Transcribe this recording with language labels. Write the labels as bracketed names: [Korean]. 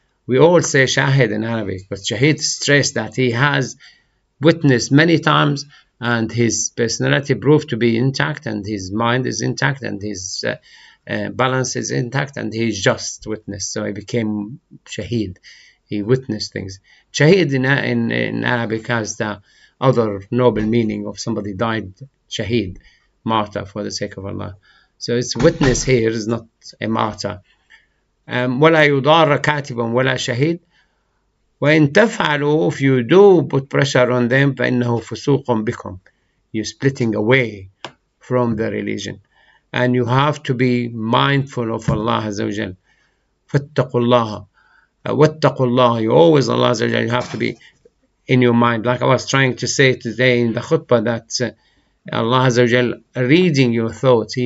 [English] We all say shahid in Arabic, but shahid stressed that he has witnessed many times, and his personality proved to be intact, and his mind is intact, and his balance is intact, and he's just witness. So he became shaheed. He witnessed things. Shaheed in Arabic has the other noble meaning of somebody died, shaheed, martyr for the sake of Allah. So it's witness here is not a martyr. [Arabic] ولا يضار كاتبا ولا شهيد وإن تفعلوا, [English] if you do put pressure on them, [Arabic] فإنه فسوق بكم. [English] You're splitting away from the religion, and you have to be mindful of Allah Azza wa Jal. [Arabic] فاتقوا الله واتقوا الله. [English] You always, Allah Azza wa Jal, you have to be in your mind. Like I was trying to say today in the khutbah, that Allah Azza wa Jal reading your thoughts.